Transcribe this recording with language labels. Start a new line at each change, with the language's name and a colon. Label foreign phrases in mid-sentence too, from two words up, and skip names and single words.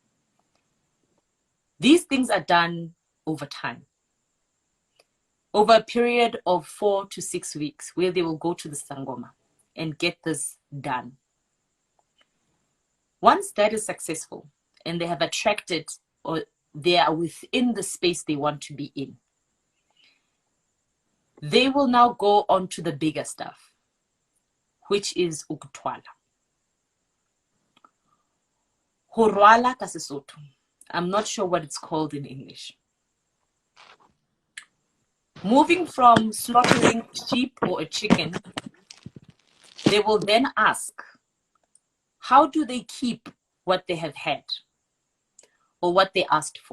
English: These things are done over time, over a period of 4 to 6 weeks, where they will go to the sangoma and get this done. Once that is successful and they have attracted, or they are within the space they want to be in, they will now go on to the bigger stuff, which is ukutwala.
Southern Sotho: Horwala ka Sesotho.
English: I'm not sure what it's called in English. Moving from slaughtering a sheep or a chicken, they will then ask, how do they keep what they have had or what they asked for?